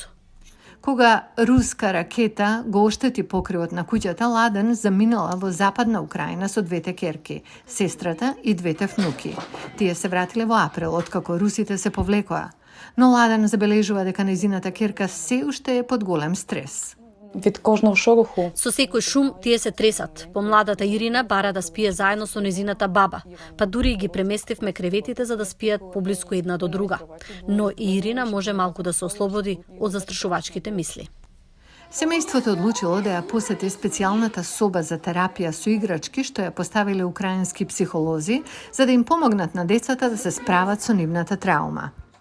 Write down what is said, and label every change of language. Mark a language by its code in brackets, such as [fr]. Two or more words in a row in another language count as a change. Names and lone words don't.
[mk] Кога руска ракета го оштети покривот на куќата, Ладен заминала во западна Украина со двете керки, сестрата и двете внуки. Тие се вратиле во април, откако русите се повлекоа. Но Ладен забележува дека незината керка се уште е под голем стрес. [uk] Від кожного шороху. [mk] Со секој шум тие се тресат. Помладата Ирина бара да спие заедно со незината баба, па дури ги преместивме креветите за да спијат поблиску една до друга. Но и Ирина може малку да се ослободи од застрашувачките мисли. Семејството одлучило да ја посети специјалната соба за терапија со играчки што ја поставиле украински психолози за да им помогнат на децата да се справат со нивната траума.